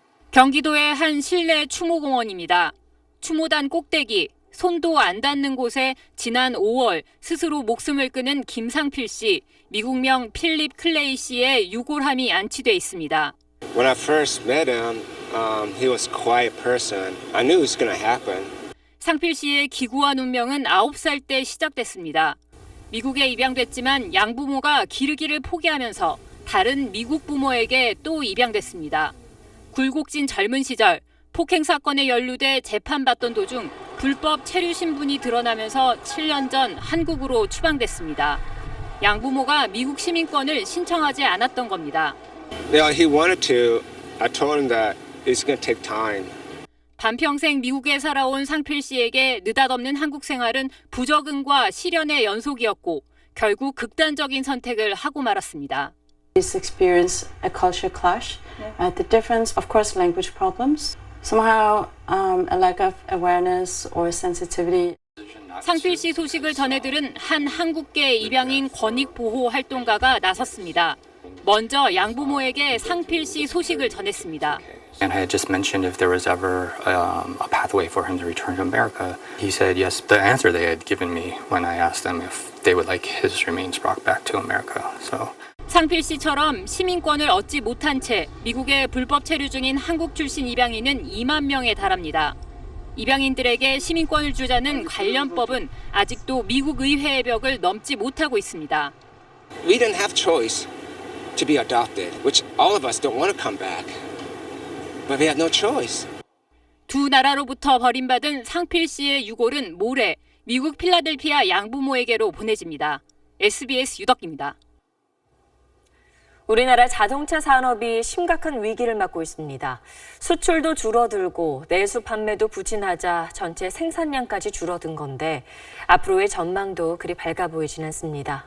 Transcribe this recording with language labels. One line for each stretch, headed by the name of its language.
Korean: 경기도의 한 실내 추모공원입니다. 추모단 꼭대기, 손도 안 닿는 곳에 지난 5월 스스로 목숨을 끊은 김상필 씨, 미국명 필립 클레이 씨의 유골함이 안치돼 있습니다.
English: When I first met him, he was a quiet person. I knew it was going to happen.
Korean: 상필 씨의 기구한 운명은 9살 때 시작됐습니다. 미국에 입양됐지만 양부모가 기르기를 포기하면서 다른 미국 부모에게 또 입양됐습니다. 굴곡진 젊은 시절 폭행 사건에 연루돼 재판받던 도중 불법 체류 신분이 드러나면서 7년 전 한국으로 추방됐습니다. 양부모가 미국 시민권을 신청하지 않았던 겁니다.
English: Yeah, he wanted to. I told him that it's going to take time.
Korean: 반평생 미국에 살아온 상필 씨에게 느닷없는 한국 생활은 부적응과 시련의 연속이었고 결국 극단적인 선택을 하고 말았습니다.
English: This experience a culture clash, the difference, of course, language problems, somehow a lack of awareness or sensitivity.
Korean: 상필 씨 소식을 전해들은 한 한국계 입양인 권익보호 활동가가 나섰습니다. 먼저 양부모에게 상필 씨 소식을 전했습니다.
English: And I had just mentioned if there was ever a pathway for him to return to America. He said yes. The answer they had given me when I asked them if they would like his remains brought back to America. So.
Korean: 상필 씨처럼 시민권을 얻지 못한 채 미국에 불법 체류 중인 한국 출신 입양인은 2만 명에 달합니다. 입양인들에게 시민권을 주자는 관련법은 아직도 미국 의회의 벽을 넘지 못하고 있습니다.
English: We didn't have choice to be adopted, which all of us don't want to come back. But we had no choice.
Korean: 두 나라로부터 버림받은 상필 씨의 유골은 모레 미국 필라델피아 양부모에게로 보내집니다. SBS 유덕기입니다. 우리나라 자동차 산업이 심각한 위기를 맞고 있습니다. 수출도 줄어들고 내수 판매도 부진하자 전체 생산량까지 줄어든 건데 앞으로의 전망도 그리 밝아 보이진 않습니다.